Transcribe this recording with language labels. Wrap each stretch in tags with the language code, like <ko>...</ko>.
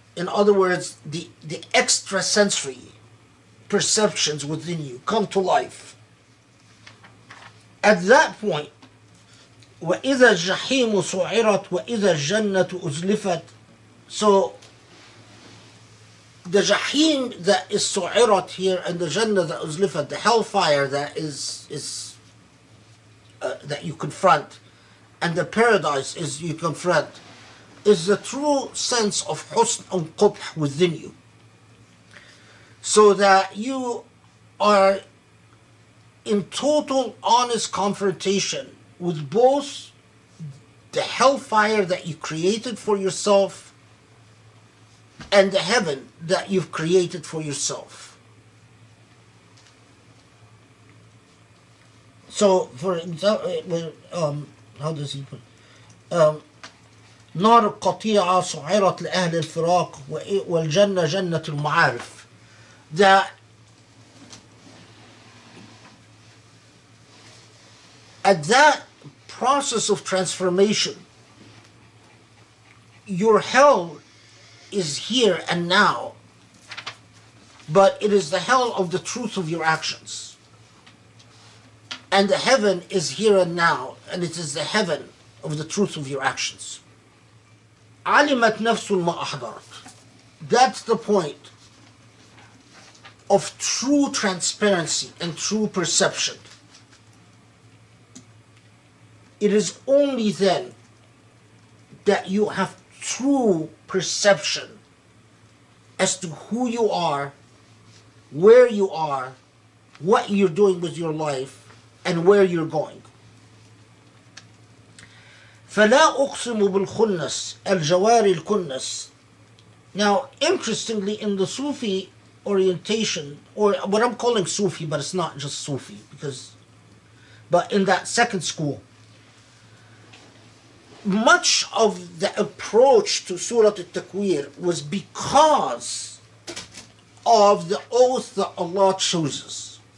<en>In other words, the extrasensory perceptions within you come to life. At that point,</en> <ar>وَإِذَا الجَّحِيمُ سُعِرَتْ وَإِذَا الْجَنَّةُ أُزْلِفَتْ.</ar> <en>So the Jahim that is su'irat here, and the Jannah that uzlifat, the hellfire that is that you confront, and the paradise is you confront, is the true sense of husn and qubh within you. So that you are in total honest confrontation with both the hellfire that you created for yourself and the heaven that you've created for yourself. So, for example, how does he put it?</en> <ar>نار القطيعة سعرت لأهل الفراق والجنة جنة المعارف.</ar> <en>That At that process of transformation, your hell is here and now, but it is the hell of the truth of your actions. And the heaven is here and now, and it is the heaven of the truth of your actions.</en> <ar>علمت نفس ما أحضرت.</ar> <en>That's the point of true transparency and true perception. It is only then that you have true perception as to who you are, where you are, what you're doing with your life, and where you're going.</en> <ar>فلا أقسم بالخنس الجوار الكنس.</ar> <en>Now, interestingly, in the Sufi orientation, or what I'm calling Sufi, but it's not just Sufi, but in that second school, much of the approach to Surah Al Takwir was because of the oath that Allah chooses.</en>